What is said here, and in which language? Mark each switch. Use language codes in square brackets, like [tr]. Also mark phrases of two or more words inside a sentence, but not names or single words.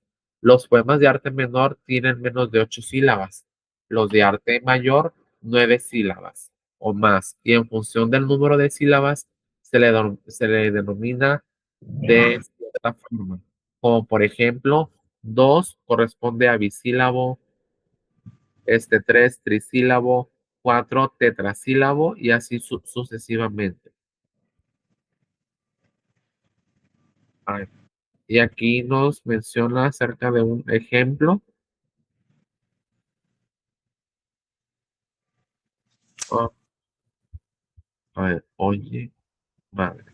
[es] Los poemas de arte menor tienen menos de 8 sílabas. Los de arte mayor, 9 sílabas o más. Y en función del número de sílabas, se le denomina de cierta forma. Como por ejemplo, 2 corresponde a bisílabo, 3 trisílabo, 4 tetrasílabo y así sucesivamente. A ver, y aquí nos menciona acerca de un ejemplo. Oh, a ver, oye, madre.